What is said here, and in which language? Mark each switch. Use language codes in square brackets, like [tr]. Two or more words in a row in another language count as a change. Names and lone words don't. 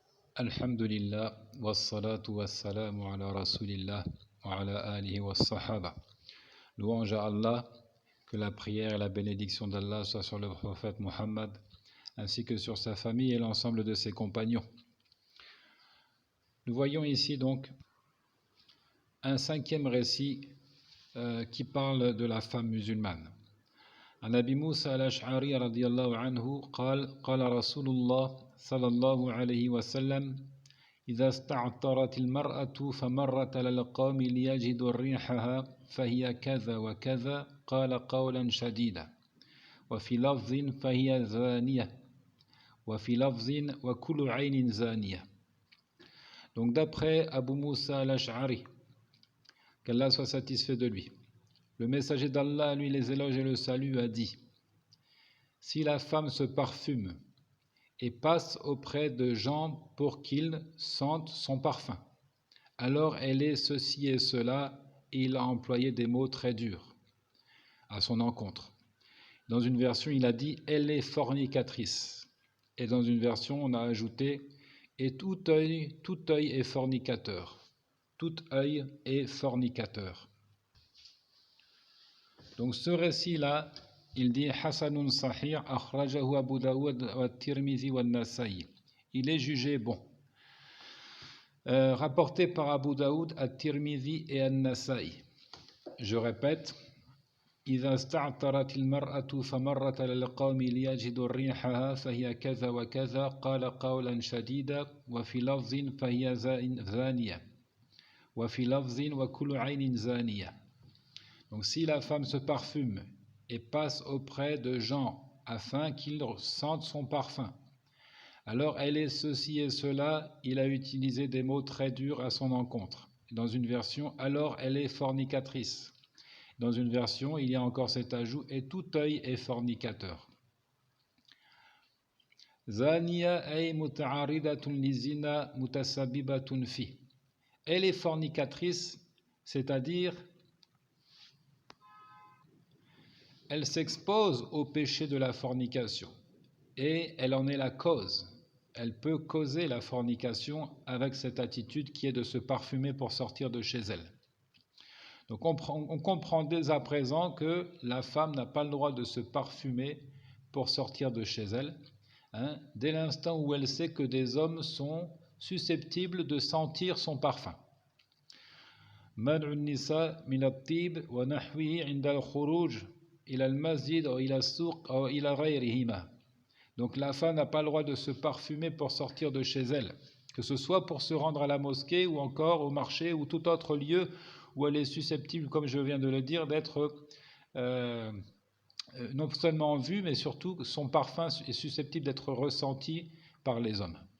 [ar] الحمد لله، والصلاة والسلام على رسول الله وعلى آله وصحابة. [fr] Louange à Allah, que la prière et la bénédiction d'Allah soient sur le prophète Muhammad, ainsi que sur sa famille et l'ensemble de ses compagnons. Nous voyons ici donc un cinquième récit qui parle de la femme musulmane. [ar] عن أبي موسى الأشعري رضي الله عنه قال رسول الله صلى الله عليه وسلم إذا استعطرت المرأة فمرت على القوم ليجدوا ريحها فهي كذا وكذا قال قولا شديدا وفي لفظ فهي زانية وفي لفظ وكل عين زانية. [fr] Donc d'après Abu Musa al-Ash'ari, qu'Allah soit satisfait de lui, le messager d'Allah, lui les éloges et le salut, a dit: si la femme se parfume et passe auprès de gens pour qu'ils sentent son parfum, alors elle est ceci et cela, et il a employé des mots très durs à son encontre. Dans une version, il a dit elle est fornicatrice, et dans une version, on a ajouté et tout œil est fornicateur. Tout œil est fornicateur. Donc ce récit-là, il dit [ar] حسن صحيح، أخرجه أبو داود و ترمذي و نسائي. [fr] Il est jugé bon. Rapporté par Abu Daoud, At-Tirmizi et An-Nasa'i. Je répète, [ar] إذا استعطرت المرأة فمرت على القوم ليجدوا ريحها فهي كذا وكذا قال قولا شديدا وفي لفظ فهي زانية وفي لفظ وكل عين زانية. [fr] Donc si la femme se parfume et passe auprès de gens afin qu'ils sentent son parfum, alors elle est ceci et cela, il a utilisé des mots très durs à son encontre. Dans une version, alors elle est fornicatrice. Dans une version, il y a encore cet ajout, et tout œil est fornicateur. [ar] زانية أي متعرضة للزنا متسببة في. [fr] Elle est fornicatrice, c'est-à-dire elle s'expose au péché de la fornication et elle en est la cause. Elle peut causer la fornication avec cette attitude qui est de se parfumer pour sortir de chez elle. Donc on comprend dès à présent que la femme n'a pas le droit de se parfumer pour sortir de chez elle, dès l'instant où elle sait que des hommes sont susceptibles de sentir son parfum. [ar] منع النساء من الطيب ونحوه عند الخروج إلى المسجد ou إلى السوق ou إلى غيرهما. [fr] Donc la femme n'a pas le droit de se parfumer pour sortir de chez elle, que ce soit pour se rendre à la mosquée ou encore au marché ou tout autre lieu où elle est susceptible, comme je viens de le dire, d'être non seulement vue, mais surtout son parfum est susceptible d'être ressenti par les hommes.